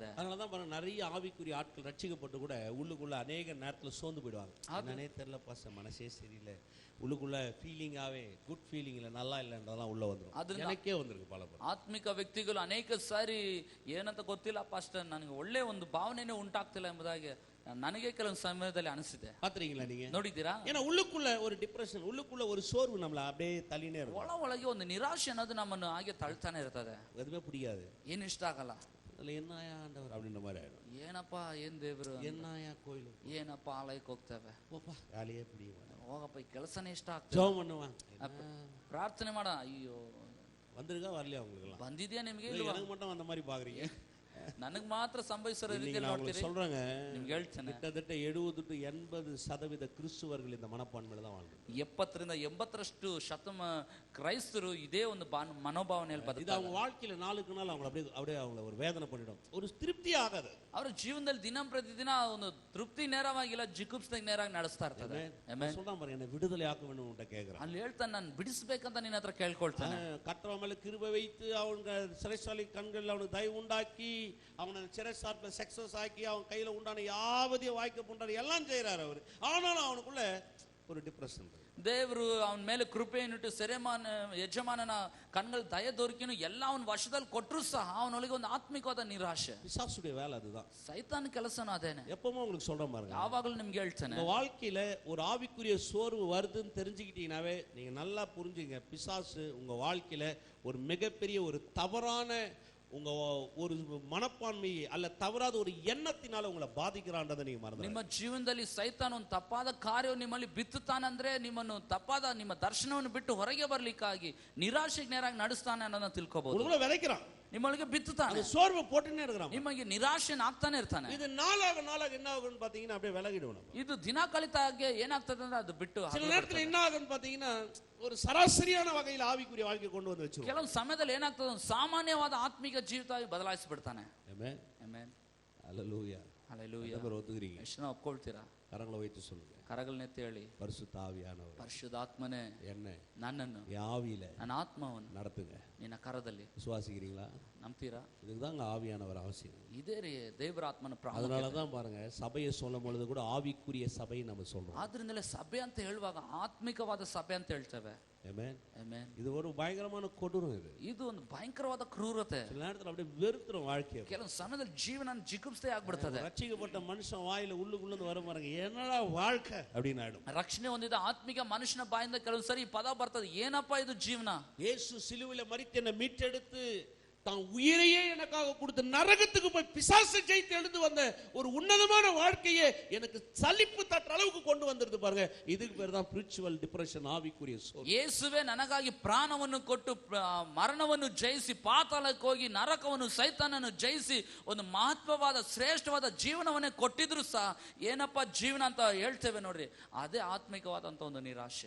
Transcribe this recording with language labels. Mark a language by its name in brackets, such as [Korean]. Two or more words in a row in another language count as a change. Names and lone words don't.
[Tamil] அதனாலதான் பாருங்க, நிறைய ஆவிக்குரிய ஆட்கள் ரட்சிக்கப்பட்டு கூட உள்ளுக்குள்ள அநேக நேரத்துல சோர்ந்து போயிடுவாங்க. நானே தெரியல பாஸ்டர், மனசே சரியில்லை, உள்ளுக்குள்ள ஃபீலிங்காவே [English] good feeling [Tamil] இல்ல, நல்லா இல்லன்றதெல்லாம் உள்ள வந்துரும். எனக்கே வந்திருக்கு பல பேர். [Kannada] ಆತ್ಮಿಕ ವ್ಯಕ್ತಿಗಳು ಅನೇಕ ಸಾರಿ ಏನಂತ ಗೊತ್ತಿಲ್ಲ ಪಾಸ್ಟರ್, ನನಗೆ ಒಳ್ಳೆ ಒಂದು ಭಾವನೆನೇ ಉಂಟಾಗ್ತಿಲ್ಲ ಎಂಬುದಾಗಿ ನನಗೆ ಕೆಲವೊಂದು ಸಮಯದಲ್ಲಿ ಅನಿಸಿದೆ. [Tamil] பாத்தீங்களா நீங்க, [Kannada] ನೋಡಿದ್ದೀರಾ? [Tamil] ஏன்னா உள்ளுக்குள்ள ஒரு டிப்ரெஷன், உள்ளுக்குள்ள ஒரு சோர்வு நம்மள அப்படியே தள்ளினே இருக்கும். [Kannada] ಒಳಗೆ ಒಂದು ನಿರಾಶೆ ಅನ್ನೋದು ನಮ್ಮನ್ನು ಹಾಗೆ ತಳ್ತಾನೆ ಇರ್ತದೆ. [Tamil] எதுவுமே பிடிக்காது, [Kannada] ಏನು ಇಷ್ಟ ಆಗಲ್ಲ. [Tamil] அதுல என்னயா ஆண்டவர் அப்படின்ற மாதிரி ஆயிடும். [Kannada] ಏನಪ್ಪ ಏನ್ ದೇವ್ರು, [Tamil] என்னயா கோயில், [Kannada] ಏನಪ್ಪ ಆಲಯಕ್ಕೆ ಹೋಗ್ತೇವೆ, [Tamil] போப்பா வேலையே பிடிக்கும், [Kannada] ಹೋಗಪ್ಪ ಈ ಕೆಲಸನೇ ಇಷ್ಟ ಆಗ್ತದೆ, [Tamil] ஜெபம் பண்ணுவான், [Kannada] ಪ್ರಾರ್ಥನೆ ಮಾಡ, ಅಯ್ಯೋ [Tamil] வந்திருக்கா வரலையா உங்களுக்கு எல்லாம், [Kannada] ಬಂದಿದ್ಯಾ ನಿಮ್ಗೆ, [Tamil] எனக்கு மட்டும் அந்த மாதிரி பாக்குறீங்க, [Kannada] ನನಗ್ ಮಾತ್ರ ಸಂಭವಿಸಿರೋ ರೀತಿಯಲ್ಲಿ ನೋಡ್ತೀರಿ. [Tamil] சொல்றாங்க, [Kannada] ನಿಮ್ಗೆ ಹೇಳ್ತೇನೆ, [Tamil] கிட்டத்தட்ட 70-80% கிறிஸ்துவர்கள் இந்த மனப்பான்மையில தான் வாழ்றாங்க. [Kannada] 70-80% ಕ್ರೈಸ್ತರು ಇದೇ ಒಂದು ಮನೋಭಾವನೆಯಲ್ಲಿ [Tamil] இது [Kannada] ಬದುಕ್ತಾರೆ. [Tamil] அவங்க வாழ்க்கையில நாளுக்கு நாள் அவங்க அப்படியே அவங்கள ஒரு வேதனை பண்ணிடும், ஒரு திருப்தி ஆகாது. [Kannada] ಅವರ ಜೀವನದಲ್ಲಿ ದಿನ ಪ್ರತಿದಿನ ಒಂದು ತೃಪ್ತಿ ನೇರವಾಗಿಲ್ಲ, ಜಿಗುಪ್ಸೆ ನೇರವಾಗಿ ನಡೆಸ್ತಾ ಇರ್ತದೆ. [Tamil] சொல்றான் பாருங்க, என்ன விடுதலை ஆக்க வேண்டும் உன்கிட்ட கேக்குறான். [Kannada] ಅಲ್ಲಿ ಹೇಳ್ತಾನೆ, ನಾನು ಬಿಡಿಸ್ಬೇಕಂತ ನಿನ್ನ ಹತ್ರ ಕೇಳ್ಕೊಳ್ತಾನೆ. [Tamil] கர்த்தர் மேல கிருபை வைத்து அவங்க சிறைசாலை கண்கள் அவனுக்கு தயவு உண்டாக்கி அவனை சிறைசாட்டில் சக்சஸ் ஆக்கி அவன் கையில உண்டான யாவதையும் வாய்க்க பண்றாரு, எல்லாம் செய்யறாரு அவர். ஆனாலும் அவனுக்குள்ள ஒரு டிப்ரெஷன். [Kannada] ದೇವರು ಅವನ ಮೇಲೆ ಕೃಪೆಯನ್ನಿಟ್ಟು ಯಜಮಾನನ ಕಣ್ಗಳು ದಯ ದೊರಕಿನು ಎಲ್ಲ ಅವನ ವಶದಲ್ಲಿ ಕೊಟ್ಟರು ಸಹ ಅವನೊಳಗೆ ಒಂದು ಆತ್ಮಿಕವಾದ ನಿರಾಶೆ. [Tamil] பிசாசுடைய வேலை அதுதான், [Kannada] ಸೈತಾನ ಕೆಲಸನೂ ಅದೇನೆ. [Tamil] எப்பவும் உங்களுக்கு சொல்றேன் பாருங்க, [Kannada] ಯಾವಾಗಲೂ ನಿಮ್ಗೆ ಹೇಳ್ತಾನೆ, [Tamil] உங்க வாழ்க்கையில ஒரு ஆவிக்குரிய சோர்வு வருதுன்னு தெரிஞ்சுக்கிட்டீங்கன்னாவே நீங்க நல்லா புரிஞ்சுங்க, பிசாசு உங்க வாழ்க்கையில ஒரு மிகப்பெரிய ஒரு தவறான உங்க ஒரு மனப்பான்மை அல்ல தவறாத ஒரு எண்ணத்தினால உங்களை பாதிக்கிறான்றதை நீங்க மறந்து. [Kannada] ನಿಮ್ಮ ಜೀವನದಲ್ಲಿ ಸೈತಾನ ಒಂದು ತಪ್ಪಾದ ಕಾರ್ಯವನ್ನು ನಿಮ್ಮಲ್ಲಿ ಬಿತ್ತುತ್ತಾನಂದ್ರೆ ನಿಮ್ಮನ್ನು ತಪ್ಪಾದ ನಿಮ್ಮ ದರ್ಶನವನ್ನು ಬಿಟ್ಟು ಹೊರಗೆ ಬರ್ಲಿಕ್ಕಾಗಿ ನಿರಾಶೆಗೆ ನೇರಾಗಿ ನಡೆಸ್ತಾನೆ ಅನ್ನೋದನ್ನ ತಿಳ್ಕೋಬಹುದು. [Tamil] உங்களை விதைக்கிறான், [Kannada] ನಿಮ್ಮೊಳಗೆ ಬಿತ್ತುತ್ತಾನೆ, [Tamil] சோர்வு போட்டுனே இருக்கிறான், [Kannada] ನಿಮಗೆ ನಿರಾಶೆನ ಆಗ್ತಾನೆ ಇರ್ತಾನೆ. [Tamil] இது நாளாக என்ன ஆகும்னு பாத்தீங்கன்னா அப்படியே விலகிடுவோம். [Kannada] ಇದು ದಿನ ಕಲಿತಾ ಹಾಗೆ ಏನಾಗ್ತದೆ ಅಂದ್ರೆ ಅದು ಬಿಟ್ಟು [Tamil] சில நேரத்துல என்ன ஆகும்னு பாத்தீங்கன்னா ஒரு சராசரியான வகையில் ஆவிக்குரிய வாழ்க்கை கொண்டு வந்து வச்சிருவோம். [Kannada] ಕೆಲವು ಸಮಯದಲ್ಲಿ ಏನಾಗ್ತದೆ, ಒಂದು ಸಾಮಾನ್ಯವಾದ ಆತ್ಮಿಕ ಜೀವಿತವಾಗಿ ಬದಲಾಯಿಸಿಬಿಡ್ತಾನೆ. ಆಮೆನ್, ಆಮೆನ್, ಹalleluya, ಹalleluya. ಎಲ್ಲರೂ ಒತ್ತುಗ್ರೀங்க, ಎಷ್ಟು ನಾವು ಒಪ್ಕೊಳ್ತೀರಾ? [Tamil] கரங்களை வைத்து சொல்லுங்க, [Kannada] ಕರಗಳನ್ನೆತ್ತಿ ಹೇಳಿ, [Tamil] பரிசுத்த ஆவியானவர் [Kannada] ಪರಿಶುದ್ಧಾತ್ಮನೇ [Tamil] என்ன [Kannada] ನನ್ನನ್ನು, [Tamil] ஆவியில [Kannada] ನನ್ನ ಆತ್ಮವನ್ನು [Tamil] நடத்துங்க. [Kannada] ನಿನ್ನ ಕರದಲ್ಲಿ [Tamil] விசுவாசிக்கிறீங்களா? [Kannada] ನಂಬ್ತೀರಾ? [Tamil] இதுதாங்க ஆவியானவர் அவசியம். [Kannada] ಇದೇ ರೀ ದೇವರ ಆತ್ಮನ ಪ್ರಾಮುಖ್ಯತೆ. [Tamil] அதனாலதான் பாருங்க, சபையை சொல்லும் பொழுது கூட ஆவிக்குரிய சபை நம்ம சொல்றோம். [Kannada] ಆದ್ರಿಂದಲೇ ಸಭೆ ಅಂತ ಹೇಳುವಾಗ ಆತ್ಮಿಕವಾದ ಸಭೆ ಅಂತ ಹೇಳ್ತೇವೆ. [Tamil] ஆமென், [Kannada] ಆಮೆನ್. [Tamil] இது ஒரு பயங்கரமான கொடூரம். [Kannada] ಇದು ಒಂದು ಭಯಂಕರವಾದ ಕ್ರೂರತೆ. [Tamil] சில நேரத்துல அப்படியே வெறுத்துரும் வாழ்க்கையை. [Kannada] ಕೆಲವು ಸಮಯದಲ್ಲಿ ಜೀವನ ಜಿಗುಪ್ಸೆ ಆಗ್ಬಿಡ್ತದೆ. [Tamil] ரட்சிக்கப்பட்ட மனுஷன் வாயில உள்ளுக்குள்ள வர பாருங்க, என்னடா வாழ்க்கை அப்படின்னு ஆயிடும். [Kannada] ರಕ್ಷಣೆ ಹೊಂದಿದ ಆತ್ಮಿಕ ಮನುಷ್ಯನ ಬಾಯಿಂದ ಕೆಲವು ಸರಿ ಈ ಪದ ಬರ್ತದೆ, ಏನಪ್ಪಾ ಇದು ಜೀವನ. [Tamil] இயேசு சிலுவையில மரித்து என்னை மீட்டெடுத்து தான் உயிரையே எனக்காக கொடுத்து நரகத்துக்கு போய் பிசாசை ஜெயித்து எழுந்து வந்த ஒரு உன்னதமான வாழ்க்கையை எனக்கு சலிப்பு தட்டுற அளவுக்கு கொண்டு வந்திருது பாருங்க. இதுக்கு பேர் தான் [English] spiritual depression, [Tamil] ஆவிக்குரிய சோர்வு. [Kannada] ಯೇಸುವೆ ನನಗಾಗಿ ಪ್ರಾಣವನ್ನು ಕೊಟ್ಟು ಮರಣವನ್ನು ಜಯಿಸಿ ಪಾತಾಳಕ್ಕೆ ಹೋಗಿ ನರಕವನ್ನು ಸೈತಾನನ್ನು ಜಯಿಸಿ ಒಂದು ಮಹತ್ವವಾದ ಶ್ರೇಷ್ಠವಾದ ಜೀವನವನ್ನೇ ಕೊಟ್ಟಿದ್ರು ಸಹ ಏನಪ್ಪ ಜೀವನ ಅಂತ ಹೇಳ್ತೇವೆ ನೋಡ್ರಿ, ಅದೇ ಆತ್ಮಿಕವಾದಂತ ಒಂದು ನಿರಾಶೆ.